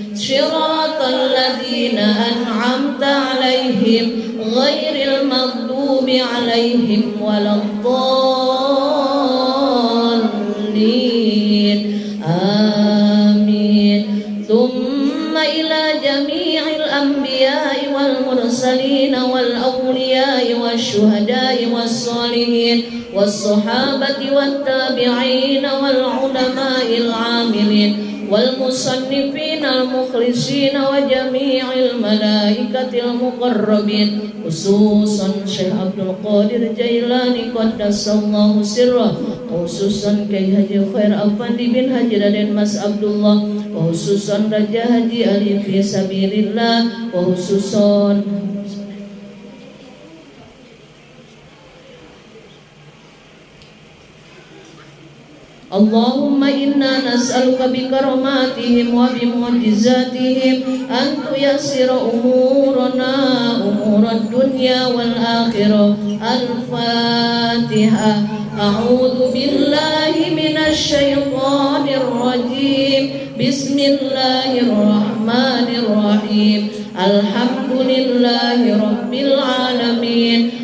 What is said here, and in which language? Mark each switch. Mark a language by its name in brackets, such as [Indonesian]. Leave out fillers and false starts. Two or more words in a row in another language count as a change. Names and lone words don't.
[Arabic] صراط الذين أنعمت عليهم غير المغضوب عليهم ولا الضالين. آمين ثم إلى جميع الأنبياء والمرسلين والأولياء والشهداء والصالحين والصحابة والتابعين والعلماء العاملين والمصنفين المخلصين وجميع الملائكة المقربين، خصوصا الشيخ عبد القادر الجيلاني قدس الله سره، خصوصا كياهي حاجي خير أفندي بن حاجي رادين ماس عبد الله، خصوصا راجا حاجي علي في سبيل الله, خصوصا اللهم إنا نسألك بكراماتهم وبمعجزاتهم أن تيسر أمورنا أمور الدنيا والآخرة. الفاتحة. أعوذ بالله من الشيطان الرجيم. بسم الله الرحمن الرحيم الحمد لله رب العالمين.